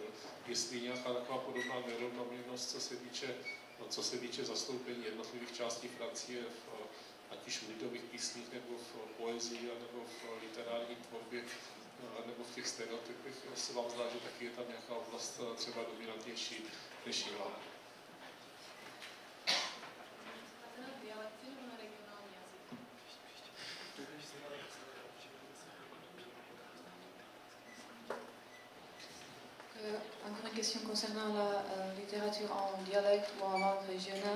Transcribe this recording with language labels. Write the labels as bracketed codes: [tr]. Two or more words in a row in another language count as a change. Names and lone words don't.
[cs] Jestli nějaká taková podobná nerovnoměrnost, co se týče zastoupení jednotlivých částí Francie, ať už v lidových písních, nebo v poezii, nebo v literární tvorbě, nebo v těch stereotypech, se vám zdá, že taky je tam nějaká oblast třeba dominantnější než jiná. [fr] Encore une question concernant la littérature en dialecte ou en langue régionale.